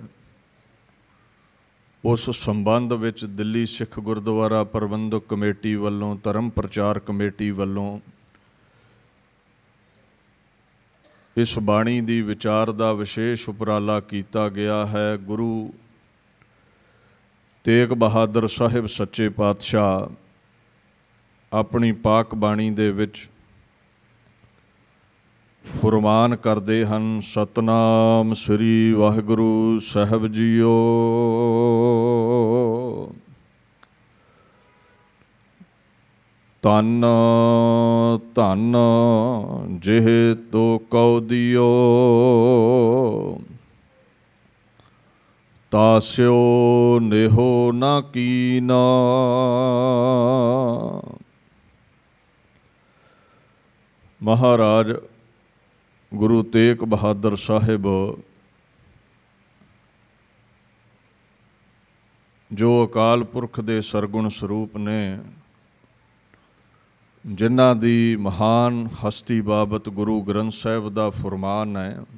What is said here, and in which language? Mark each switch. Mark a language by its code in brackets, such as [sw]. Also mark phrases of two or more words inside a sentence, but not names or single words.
[pa] ਉਸ ਸੰਬੰਧ ਵਿਚ ਦਿੱਲੀ ਸਿੱਖ ਗੁਰਦੁਆਰਾ ਪ੍ਰਬੰਧਕ ਕਮੇਟੀ ਵਾਲੋਂ ਧਰਮ ਪ੍ਰਚਾਰ ਕਮੇਟੀ ਵਾਲੋਂ ਇਸ ਬਾਣੀ ਦੀ ਵਿਚਾਰ ਦਾ ਵਿਸ਼ੇਸ਼ ਉਪਰਾਲਾ ਕੀਆ ਗਿਆ ਹੈ। ਗੁਰੂ ਤੇਗ ਬਹਾਦਰ ਸਾਹਿਬ ਸੱਚੇ ਪਾਤਸ਼ਾਹ ਅਪਨੀ ਪਾਕ ਬਾਣੀ ਦੇ ਵਿਚ ਫ਼ਰਮਾਨ ਕਰਤੇ ਹੈਂ। ਸਤਿਨਾਮ ਸ੍ਰੀ ਵਾਹਿਗੁਰੂ ਸਾਹਿਬ ਜੀਓ। ਧਨ ਧਨ ਜਿਹ ਤੋ ਕਉ ਦੀਓ ਤਾਸਿਓ ਨੇਹੁ ਨਾ ਕੀਨਾ। ਮਹਾਰਾਜ ਗੁਰੂ ਤੇਗ ਬਹਾਦਰ ਸਾਹਿਬ ਜੋ ਅਕਾਲ ਪੁਰਖ ਦੇ ਸਰਗੁਣ ਸਰੂਪ ਨੇ ਜਿਨ੍ਹਾਂ ਦੀ ਮਹਾਨ ਹਸਤੀ ਬਾਬਤ ਗੁਰੂ ਗ੍ਰੰਥ ਸਾਹਿਬ ਦਾ ਫ਼ਰਮਾਨ ਹੈ।